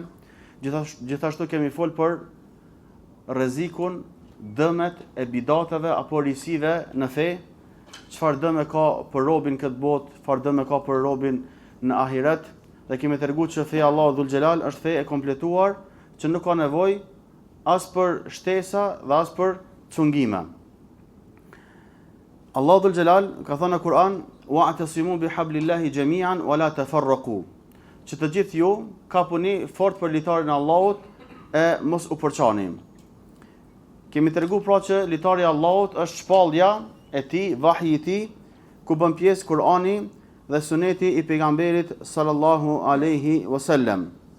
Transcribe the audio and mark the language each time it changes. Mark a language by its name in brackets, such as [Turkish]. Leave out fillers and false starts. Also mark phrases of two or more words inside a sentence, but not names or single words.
[Albanian] Gjithashtu kemi fol për rrezikun, dëmet e bidateve apo risive në fe, çfarë dëme ka për robin këtë botë, çfarë dëme ka për robin në ahiret, dhe kemi treguar që feja Allahu [Arabic] ذو الجلال [Albanian] është fe e kompletuar që nuk ka nevojë as për shtesa dhe as për cungime. Allahu [Arabic] ذو الجلال [Albanian] ka thënë në Kur'an: [Arabic] "واعتصموا بحبل الله جميعا ولا تفرقوا." [Albanian] Që të gjithë ju kapuni fort për litarin e Allahut e mos u përçani. Kemi treguar pra që litari i Allahut është shpallja e tij, vahji i tij, ku bën pjesë Kur'ani dhe Suneti i pejgamberit [Arabic] صلى الله عليه وسلم.